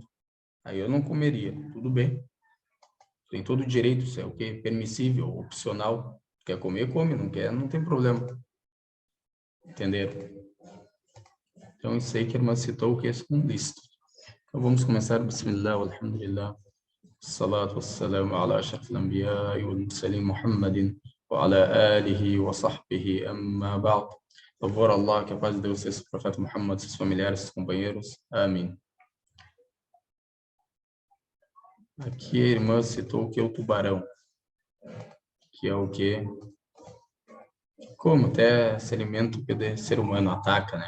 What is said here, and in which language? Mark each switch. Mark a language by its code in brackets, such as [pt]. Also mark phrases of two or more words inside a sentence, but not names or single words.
[pt] Aí eu não comeria. Tudo bem. Tem todo o direito, se é o que? Permissível, opcional. Quer comer, come. Não quer, não tem problema. Entenderam? Então, isso aí que a irmã citou, que é um lícito. Então, vamos começar. [ar] بسم الله، الحمد لله. الصلاة والسلام على أشرف الأنبياء والمرسلين محمد وعلى آله وصحبه أما بعد. [pt] Louvor a Allah, que a paz de Deus seja o profeta Muhammad, seus familiares, seus companheiros. Amém. Aqui a irmã citou que é o tubarão, que é o que? Como até esse alimento que o ser humano ataca, né?